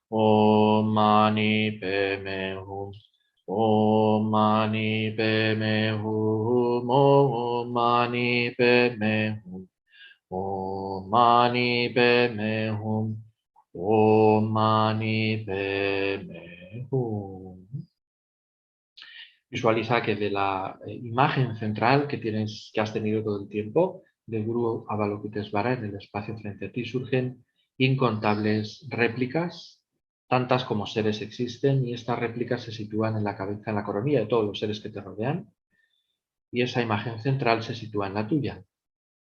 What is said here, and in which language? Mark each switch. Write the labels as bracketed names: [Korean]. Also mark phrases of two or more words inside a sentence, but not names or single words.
[Sanskrit] Om Mani Padme Hum, Om Mani Padme Hum, Om Mani Padme Hum, Om Mani Padme Hum, Om Mani Padme Hum. [Spanish] Visualiza que de la imagen central que has tenido todo el tiempo del Guru Avalokitesvara en el espacio frente a ti surgen incontables réplicas, tantas como seres existen, y estas réplicas se sitúan en la cabeza, en la coronilla de todos los seres que te rodean, y esa imagen central se sitúa en la tuya.